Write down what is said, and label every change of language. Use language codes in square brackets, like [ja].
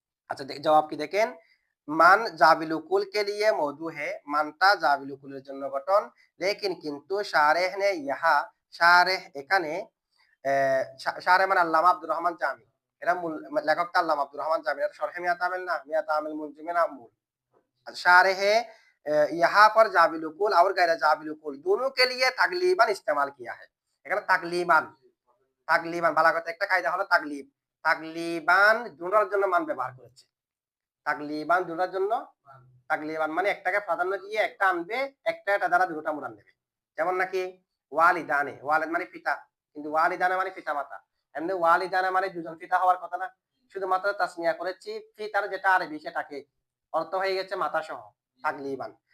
[bn] আচ্ছা জবাব কি দেখেন, [hi] মান জাবিলুকুল কে লিয়ে মৌদু হে, [bn] মানটা জাবিলুকুলের জন্য গঠন, লেকিন কিন্তু শারেহ নে ইহা, শারেহ এখানে শারেহ মানে আল্লামা আব্দুর রহমান জামি, এরা মূল লেখকটা আল্লামা আব্দুর রহমান জামি, এটা শরহে মিয়াত আমিল না, মিয়াত আমিল মুনজিমে না মূল। [hi] शारहे यहाँ पर जाबिलुकुल और गैर जाबिलुकुल दोनों के लिए तकलीबन इस्तेमाल किया है। [bn] এখানে তাকলিবান, তাকলিবান বালাগতে একটা কায়দা হলো তাকলিব, তাকলিবান দুটোর জন্য মান ব্যবহার করেছে, তাকলিবান দুটোর জন্য, তাকলিবান মানে একটাকে প্রাধান্য দিয়ে একটা আনবে, একটা এটা দ্বারা দুটোটা মুরান নেবে। যেমন নাকি ওয়ালিদানে, ওয়ালিদ মানে পিতা, কিন্তু ওয়ালিদানে মানে পিতা মাতা, এমনি ওয়ালিদানে মানে দুজন পিতা হওয়ার কথা না, শুধুমাত্র তাসনিয়া করেছি, পিতার যেটা আরবি সেটাকে, অর্থ হয়ে গেছে মাতা সহ, তাকলিবান।